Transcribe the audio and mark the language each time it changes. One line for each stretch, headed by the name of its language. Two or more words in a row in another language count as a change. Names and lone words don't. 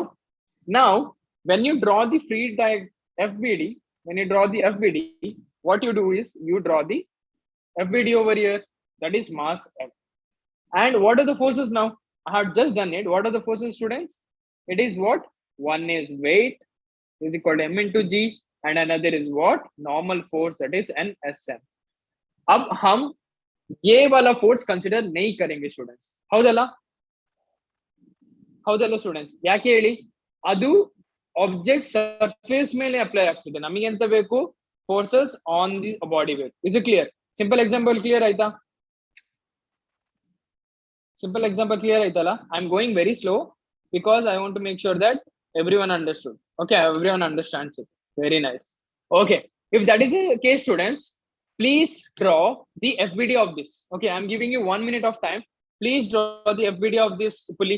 English: Now when you draw the free FBD, when you draw the FBD, what you do is you draw the FBD over here, that is mass M. And what are the forces now? I have just done it. What are the forces, students? It is what? One is weight is equal to M into G, and another is what? Normal force, that is NSM.
Hindi: अब हम ये वाला
English: force consider
Hindi: नहीं करेंगे स्टूडेंट्स.
Kannada: ಹೌದಲ್ಲ ಹೌದಲ್ಲ ಸ್ಟೂಡೆಂಟ್ಸ್? ಯಾಕೆ ಹೇಳಿ? ಅದು
English: object surface
Kannada: ಮೇಲೆ ಅಪ್ಲೈ ಆಗ್ತಿದೆ. ನಮಗೆ ಎಂತ ಬೇಕು?
English: forces on the body weight. Is it clear? simple example clear ಆಯ್ತಾ? simple example clear ಆಯ್ತಲ್ಲ? I am going very slow because I want to make sure that everyone understood. Okay, everyone understands it. Very nice. Okay, if that is the case, students, please draw the FBD of this. Okay, I'm giving you 1 minute of time. Please draw the FBD of this pulley.